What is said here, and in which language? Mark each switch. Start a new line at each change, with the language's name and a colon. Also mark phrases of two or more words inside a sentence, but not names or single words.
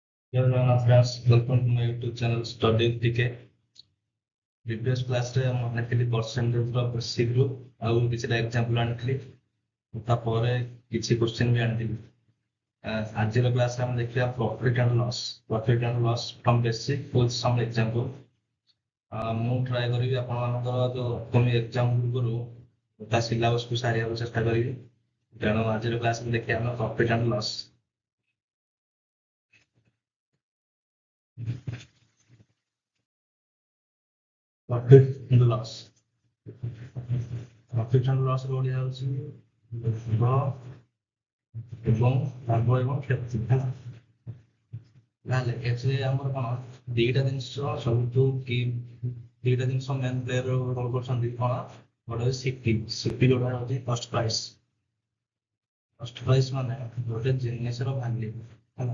English: Hello, friends. Welcome to my YouTube channel Study with DK. Previous class
Odia: ରେ ମୁଁ ଆଣିଥିଲି percentage ର basic ରୁ ଆଉ କିଛିଟା example ଆଣିଥିଲି। ତାପରେ କିଛି question ବି ଆଣିଥିଲି। ଆଜିର class ରେ ଆମେ ଦେଖିବା
English: profit and loss. Profit and loss from basic with some example.
Odia: ମୁଁ try କରିବି ଆପଣମାନଙ୍କର ଯୋଉ
English: upcoming exam
Odia: ପୂର୍ବରୁ ତା syllabus କୁ ସାରିବାକୁ ଚେଷ୍ଟା କରିବି। ତେଣୁ ଆଜିର class ରେ ଦେଖିବା ଆମେ
English: profit and loss. Profit and loss. Profit and loss
Odia: ର ଓଡ଼ିଆ ହଉଛି ଲାଭ ଏବଂ ଲାଭ ଏବଂ କ୍ଷତି ହେଲା। ତାହେଲେ ଏଥିରେ ଆମର କଣ ଦିଟା ଜିନିଷ ସବୁଠୁ କି ଦିଟା ଜିନିଷ
English: main player role
Odia: କରୁଛନ୍ତି କଣ ଗୋଟେ ହଉଛି ସିପି ଯୋଉଟା ହଉଛି
English: cost price
Odia: ମାନେ ଗୋଟେ ଜିନିଷର ଭାଲ୍ୟୁ ହେଲା।